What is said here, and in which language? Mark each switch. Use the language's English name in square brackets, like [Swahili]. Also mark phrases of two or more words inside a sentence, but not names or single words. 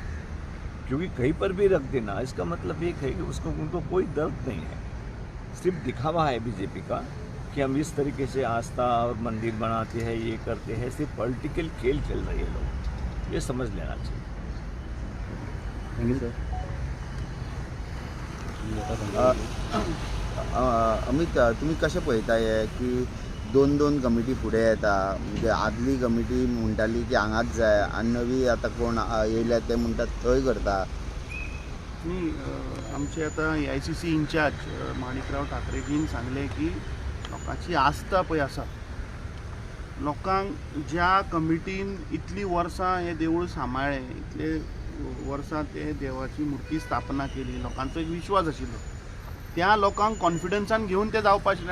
[Hindi] क्योंकि कहीं पर भी रख देना, इसका मतलब ये है कि उनको कोई दर्द नहीं है। सिर्फ दिखावा है बीजेपी का कि हम इस तरीके से आस्था और मंदिर बनाते हैं, ये करते हैं। सिर्फ पॉलिटिकल खेल खेल रहे हैं लोग, ये समझ लेना चाहिए। [English] Thank you sir. [Konkani] अमित, तुम्ही कशें पळयताय की दोन कमिटी फुडें येता, म्हणजे आदली कमिटी म्हणटाली की हांगाच जाय, आनी नवी आतां कोण येयल्या ते म्हणटात थंय करता। आमचे आता AICC इंचार्ज माणिकराव ठाकरेजीन सांगले की लोकांची आस्था पळय आसा, लोकांक ज्या कमिटीन इतली वर्सां हे देवूळ सांबाळ्ळें, इतले वर्सां ते देवाची मुर्ती स्थापना केली, लोकांचो एक विश्वास आशिल्लो, त्या लोकांक कॉन्फिडन्सान घेवन ते जावपाक आशिल्ले।